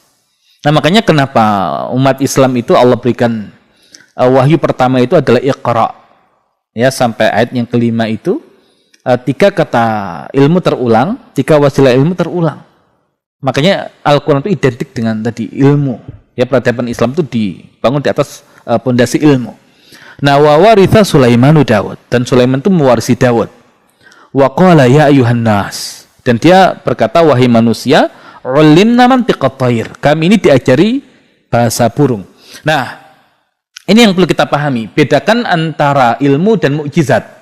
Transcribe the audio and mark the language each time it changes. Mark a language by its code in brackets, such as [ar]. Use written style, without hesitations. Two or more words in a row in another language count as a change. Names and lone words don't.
[id] Nah, makanya kenapa umat Islam itu Allah berikan wahyu pertama itu adalah Iqra. Ya, sampai ayat yang kelima itu 3 kata ilmu terulang, 3 wasilah ilmu terulang. Makanya Al-Quran itu identik dengan tadi ilmu. Ya, peradaban Islam itu dibangun di atas pondasi ilmu. Nah, [ar] وورث سليمان داود, [id] dan Sulaiman itu mewarisi Daud. [ar] وقال يا أيها الناس, [id] dan dia berkata, wahai manusia, [ar] علمنا منطق الطير, [id] kami ini diajari bahasa burung. Nah, ini yang perlu kita pahami, bedakan antara ilmu dan mukjizat.